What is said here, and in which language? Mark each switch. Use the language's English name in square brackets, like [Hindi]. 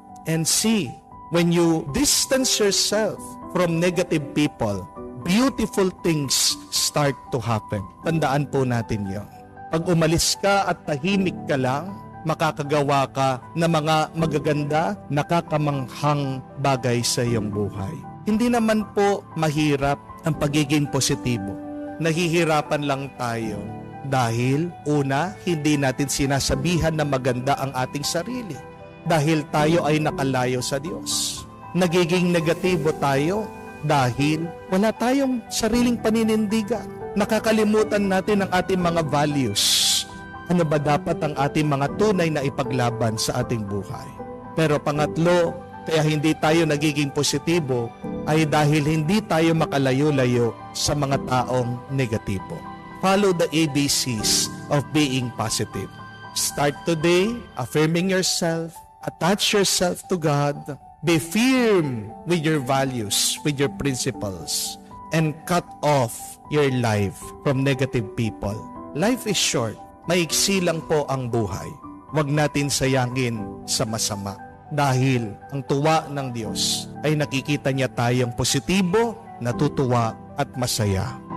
[English] And see, when you distance yourself from negative people, beautiful things start to happen. [Filipino] Tandaan po natin yun. Pag umalis ka at tahimik ka lang, makakagawa ka ng mga magaganda, nakakamanghang bagay sa iyong buhay. Hindi naman po mahirap ang pagiging positibo. Nahihirapan lang tayo dahil una, hindi natin sinasabihan na maganda ang ating sarili. Dahil tayo ay nakalayo sa Diyos. Nagiging negatibo tayo dahil wala tayong sariling paninindigan. Nakakalimutan natin ang ating mga values. Ano ba dapat ang ating mga tunay na ipaglaban sa ating buhay? Pero pangatlo, kaya hindi tayo nagiging positibo ay dahil hindi tayo makalayo-layo sa mga taong negatibo. [English] Follow the ABCs of being positive. Start today, affirming yourself, attach yourself to God, be firm with your values, with your principles, and cut off your life from negative people. Life is short. [Filipino] Maiksi lang po ang buhay. Huwag natin sayangin sa masama. Dahil ang tuwa ng Diyos ay nakikita niya tayong positibo, natutuwa at masaya.